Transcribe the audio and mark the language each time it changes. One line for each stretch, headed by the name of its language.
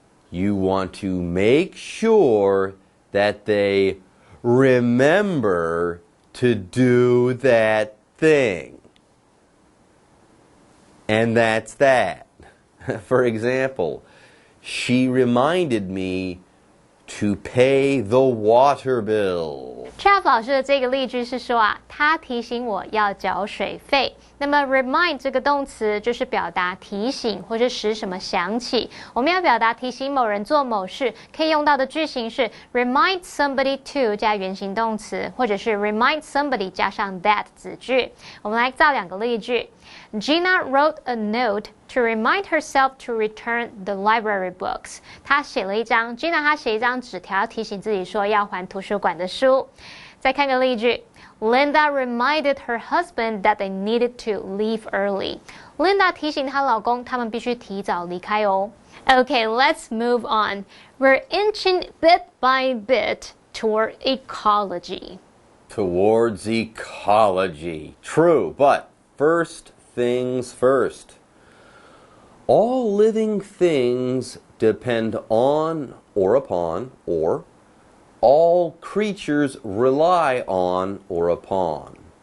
English: You want to make sure that they remember to do that thing. And that's that. For example, she reminded me to pay the water bill.
Chinese: Jeff 老师的这个例句是说啊，他提醒我要缴水费。那么 remind 这个动词就是表达提醒或是使什么想起。我们要表达提醒某人做某事，可以用到的句型是
English: remind somebody to
Chinese: 加原形动词，或者是
English: remind somebody
Chinese: 加上 that 子句。我们来造两个例句。
English: Gina wrote a note to remind herself to return the library books.
Chinese: Gina 她写一张纸条提醒自己说要还图书馆的书。再看个例句。
English: Linda reminded her husband that they needed to leave early.
Chinese: Linda 提醒她老公，他们必须提早离开哦。
English: Okay, let's move on. We're inching bit by bit toward ecology. Towards ecology. True, but first things first. All living things depend on or upon, or all creatures rely on or upon.